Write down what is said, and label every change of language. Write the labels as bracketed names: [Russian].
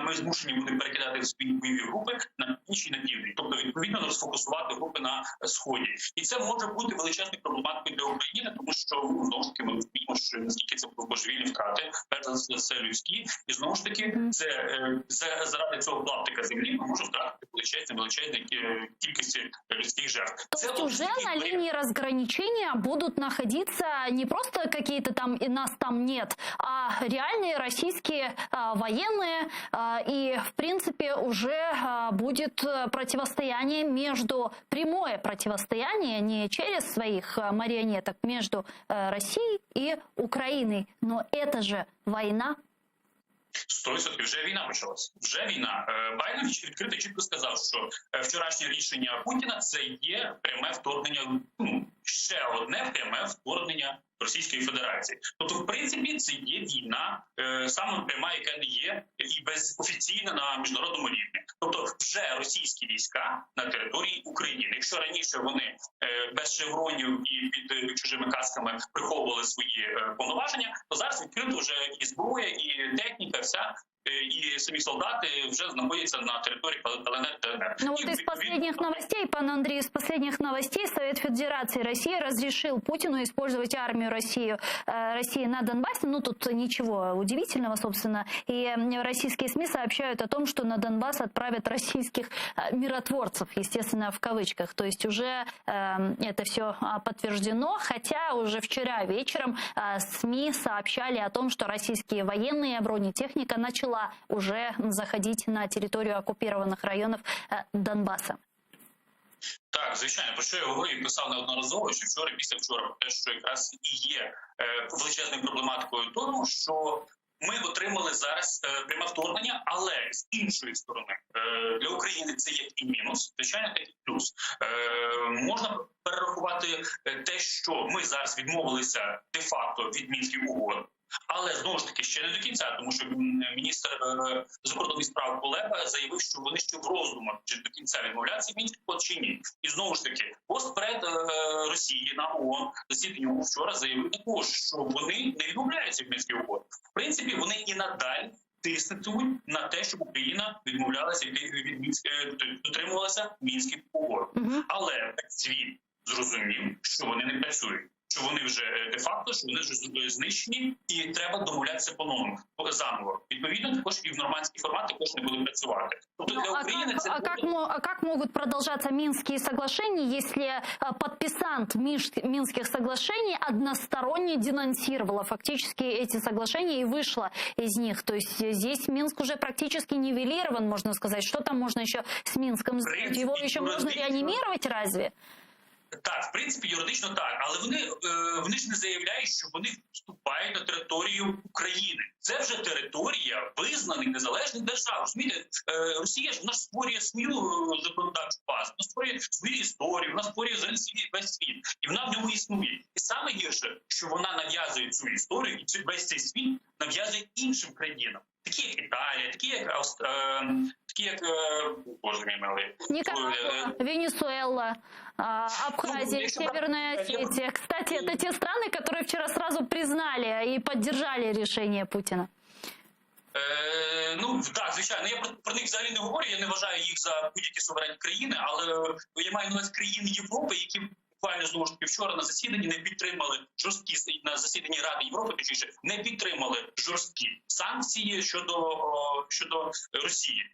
[Ukrainian] Ми змушені будемо перекидати свої бойові групи на північ і на південь, тобто відповідно розфокусувати групи на сході. І це може бути величезною проблематикою для України, тому що знову ж таки ми розуміємо, що наскільки це божевільні втрати, перш за все людські, і знову ж таки це заради цього клаптика землі ми можемо втратити величезні кількості людських жертв. [Russian] То есть уже на линии разграничения будут находиться не просто какие-то там и нас там нет, а реальные российские военные, и в принципе уже будет противостояние прямое противостояние не через своих марионеток между Россией и Украиной, но это же война. [Ukrainian] 100% вже війна почалась. Вже війна. Байден відкрито чітко сказав, що вчорашнє рішення Путіна – це є пряме вторгнення, ще одне пряме вторгнення Російської Федерації. Тобто, в принципі, це є війна, саме пряма, яка не є і безофіційна на міжнародному рівні. Тобто, вже російські війська на території України. Якщо раніше вони без шевронів і під чужими касками приховували свої повноваження, то зараз відкрито вже і зброя, і техніка, вся, [Russian] и сами солдаты уже находятся на территории ЛНР, ДНР. Ну вот из последних новостей, пан Андрей, из последних новостей Совет Федерации России разрешил Путину использовать армию России на Донбассе. Ну тут ничего удивительного, собственно. И российские СМИ сообщают о том, что на Донбасс отправят российских миротворцев, естественно, в кавычках. То есть уже это все подтверждено, хотя уже вчера вечером СМИ сообщали о том, что российские военные, бронетехника начала уже заходить на территорию оккупированных районов Донбасса. [Ukrainian] Так, звичайно, про що я говорив і писав неодноразово, що вчора, після вчора, про те, що якраз і є величезною проблематикою тому, що ми отримали зараз пряме вторгнення, але з іншої сторони для України це є і мінус, звичайно, так і плюс. Можна перерахувати те, що ми зараз відмовилися де-факто від Мінських угод, але знову ж таки ще не до кінця, тому що міністр закордонних справ Кулеба заявив, що вони ще в роздумах, чи до кінця відмовляться від Мінських угод чи ні. І знову ж таки, постпред Росії на ООН засіданню вчора заявив також, що вони не відмовляються від Мінських угод. В принципі, вони і надалі тиснуть на те, щоб Україна відмовлялася дотримувалася Мінських угод. Але світ зрозумів, що вони не працюють. Що вони вже де-факто, що вони вже знищені, і треба домовлятися по-новому, заново. Відповідно, також і в нормандський формат також не буде працювати. Тобто для України це... [Russian] А как могут продолжаться Минские соглашения, если подписант Минских соглашений односторонне денонсировала фактически эти соглашения и вышла из них? То есть здесь Минск уже практически нивелирован, можно сказать. Что там можно еще с Минском сделать? Его еще можно реанимировать разве? [Ukrainian] Так, в принципі, юридично так, але вони ж не заявляють, що вони вступають на територію України. Це вже територія визнаних незалежних держав. Розумієте, Росія ж вона ж створює свою законодавчу базу, вона створює свою історію, вона створює весь світ, і вона в ньому існує. І саме гірше, що вона нав'язує цю історію, і весь цей світ нав'язує іншим країнам, такі як Італія, такі як Боже мій милий, [Russian] Никарагуа, Венесуэла, Абхазия, Северная Осетия. Кстати, это те страны, которые вчера сразу признали и поддержали решение Путина. [Ukrainian] Ну, так, звичайно. Я про них взагалі не говорю, я не вважаю їх за будь-які суверенні країни, але я маю на увазі країни Європи, які буквально, знову ж таки, вчора на засіданні не підтримали жорсткі, на засіданні Ради Європи, точніше, не підтримали жорсткі санкції щодо Росії.